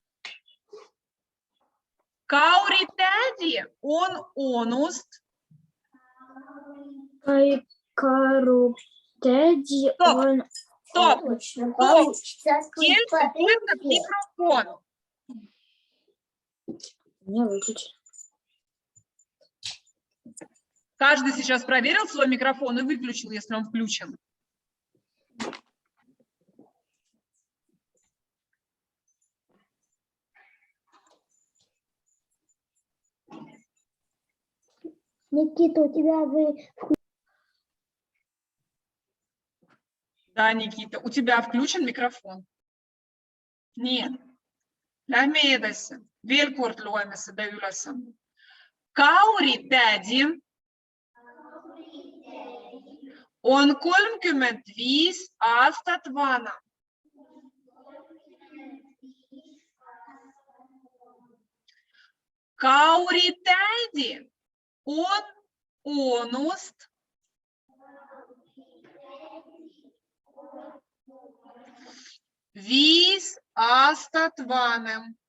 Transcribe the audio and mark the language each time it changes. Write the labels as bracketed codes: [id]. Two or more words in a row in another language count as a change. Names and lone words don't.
[et] Kauri tädi on onust. Karu tädi on... [ru] Стоп. [et] Kellel töötab mikrofon. [ru] Не выключи. Каждый сейчас проверил свой микрофон и выключил, если он включен. Никита, у тебя Да, Никита, у тебя включен микрофон? Нет. [et] Lähme edasi. Veel kord loeme seda ülesannet. Kauri tädi on 35 aastat vana. Kauri tädi on onust 5 aastat vanem.